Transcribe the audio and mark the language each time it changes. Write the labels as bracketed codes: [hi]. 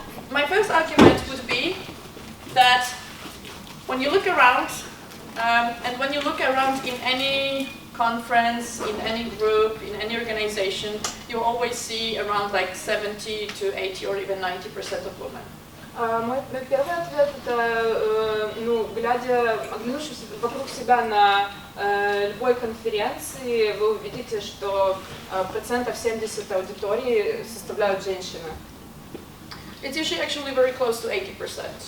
[en] My first argument would be that when you look around, and when you look around in any conference, in any group, in any organization, you always see around like 70 to 80 or even 90% of women. [ru] Мой первый ответ это, глядя, оглянувшись вокруг себя на любой конференции, вы увидите, что 70% аудитории составляют женщины. [en] It's usually actually very close to 80%.